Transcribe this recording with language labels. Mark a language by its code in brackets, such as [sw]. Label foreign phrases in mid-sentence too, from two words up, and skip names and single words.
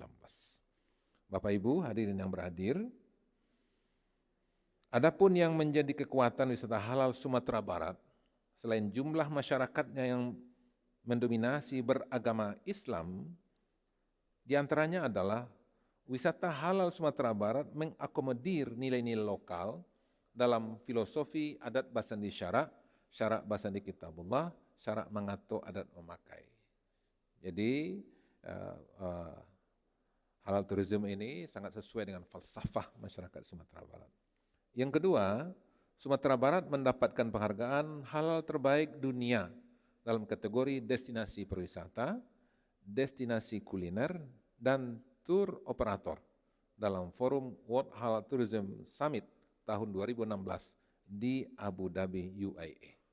[id] Bapak Ibu hadirin yang berhadir, adapun yang menjadi kekuatan wisata halal Sumatera Barat, selain jumlah masyarakatnya yang mendominasi beragama Islam, di antaranya adalah wisata halal Sumatera Barat mengakomodir nilai-nilai lokal dalam filosofi [min] adat basandi syarak basandi kitabullah, [id] syarak mengatur adat memakai. Jadi [en] halal tourism [id] ini sangat sesuai dengan falsafah masyarakat Sumatera Barat. Yang kedua, Sumatera Barat mendapatkan penghargaan halal terbaik dunia dalam kategori destinasi pariwisata, destinasi kuliner, dan [en] tour operator [id] dalam forum World Halal Tourism Summit tahun 2016 di Abu Dhabi, UAE.